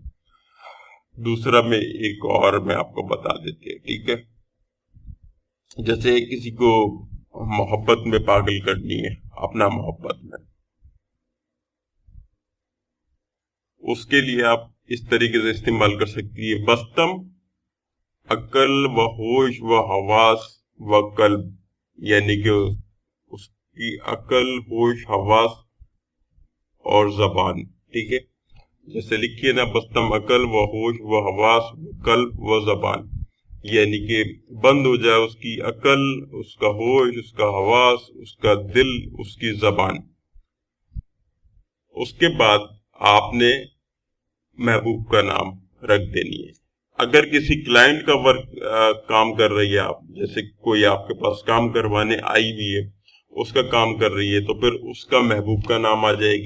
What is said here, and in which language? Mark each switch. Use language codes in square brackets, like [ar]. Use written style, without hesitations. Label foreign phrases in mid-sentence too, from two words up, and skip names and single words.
[ur] دوسرا میں ایک اور میں آپ کو بتا دیتے ہیں. ٹھیک ہے، جیسے کسی کو محبت میں پاگل کرنی ہے، اپنا محبت میں، اس کے لیے آپ اس طریقے سے استعمال کر سکتی ہے [fa] بستم عقل و ہوش و حواس و قلب، [ur] یعنی کہ اس کی عقل، ہوش، حواس اور زبان. ٹھیک ہے، جیسے لکھیے نا [fa] بستم عقل و ہوش و حواس و قلب و زبان. [ur] یعنی کہ بند ہو جائے اس کی عقل، اس کا ہوش، اس کا حواس، اس کا دل، اس کی زبان. اس کے بعد آپ نے محبوب کا نام رکھ دینی ہے. اگر کسی کلائنٹ کا کام کر رہی ہے آپ، جیسے کوئی آپ کے پاس کام کروانے آئی بھی ہے، اس کا کام کر رہی ہے، تو پھر اس کا محبوب کا نام آ جائے گی.